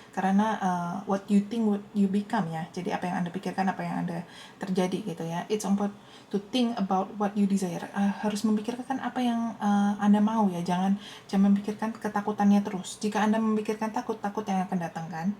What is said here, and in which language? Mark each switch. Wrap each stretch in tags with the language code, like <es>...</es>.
<id>Karena</id> <en>what you think what you become ya.</en> <id>Jadi apa yang Anda pikirkan apa yang Anda terjadi gitu ya.</id> <en>It's important to think about what you desire.</en> <id>Harus memikirkan apa yang Anda mau ya. Jangan memikirkan ketakutannya terus. Jika Anda memikirkan takut yang akan datang kan.</id>